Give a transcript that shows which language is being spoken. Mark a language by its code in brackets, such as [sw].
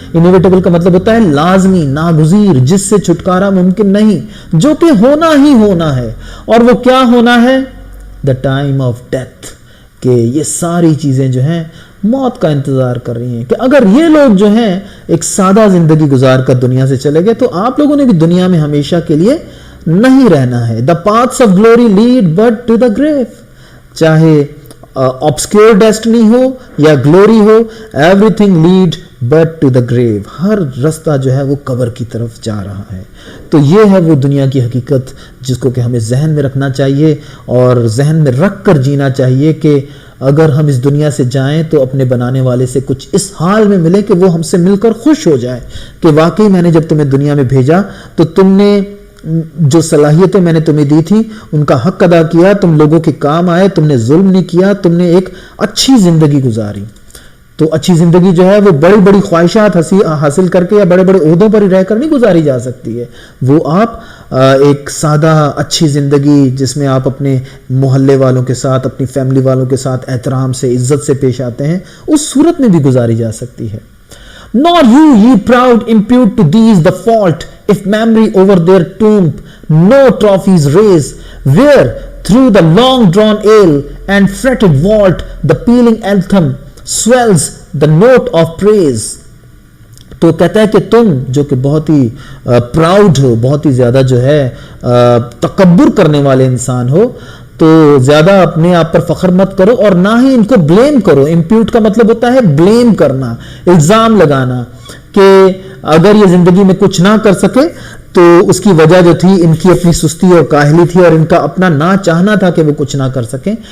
[ur] Inevitable کا مطلب ہوتا ہے لازمی, ناگزیر, جس سے چھٹکارا ممکن نہیں, جو کہ ہونا ہی ہونا ہے. اور وہ کیا ہونا ہے؟ [en] The time of death. [ur] کہ یہ ساری چیزیں جو ہیں موت کا انتظار کر رہی ہیں, کہ اگر یہ لوگ جو ہیں ایک سادہ زندگی گزار کر دنیا سے چلے گئے تو آپ لوگوں نے بھی دنیا میں ہمیشہ کے لیے نہیں رہنا ہے. [en] The paths of glory lead but to the grave. [ur] چاہے [en] obscure destiny [ur] ہو یا glory ہو, [en] everything lead but to the grave. [ur] ہر رستہ جو ہے وہ قبر کی طرف جا رہا ہے. تو یہ ہے وہ دنیا کی حقیقت جس کو کہ ہمیں ذہن میں رکھنا چاہیے اور ذہن میں رکھ کر جینا چاہیے کہ اگر ہم اس دنیا سے جائیں تو اپنے بنانے والے سے کچھ اس حال میں ملے کہ وہ ہم سے مل کر خوش ہو جائے کہ واقعی میں نے جب تمہیں دنیا میں بھیجا تو تم نے جو صلاحیتیں میں نے تمہیں دی تھی ان کا حق ادا کیا, تم لوگوں کے کام آئے, تم نے ظلم نہیں کیا, تم نے ایک اچھی زندگی گزاری. تو اچھی زندگی جو ہے وہ بڑی بڑی خواہشات حاصل کر کے یا بڑے بڑے عہدوں پر رہ کر نہیں گزاری جا سکتی ہے. وہ آپ ایک سادہ اچھی زندگی جس میں آپ اپنے محلے والوں کے ساتھ اپنی فیملی والوں کے ساتھ احترام سے عزت سے پیش آتے ہیں, اس صورت میں بھی گزاری جا سکتی ہے. [en] Nor you, ye proud, impute to these the fault, if memory over their tomb no trophies raise, where through the long drawn ale and fretted vault the pealing anthem swells the note of praise. [ur] تو کہتا ہے کہ تم جو کہ بہت ہی proud ہو, بہت ہی زیادہ جو ہے تکبر کرنے والے انسان ہو, تو زیادہ اپنے آپ پر فخر مت کرو اور نہ ہی ان کو بلیم کرو. امپیوٹ کا مطلب ہوتا ہے بلیم کرنا, الزام لگانا کہ اگر یہ زندگی میں کچھ نہ کر سکے تو اس کی وجہ جو تھی ان کی اپنی سستی اور کاہلی تھی اور ان کا اپنا نہ چاہنا تھا کہ وہ کچھ نہ کر سکیں.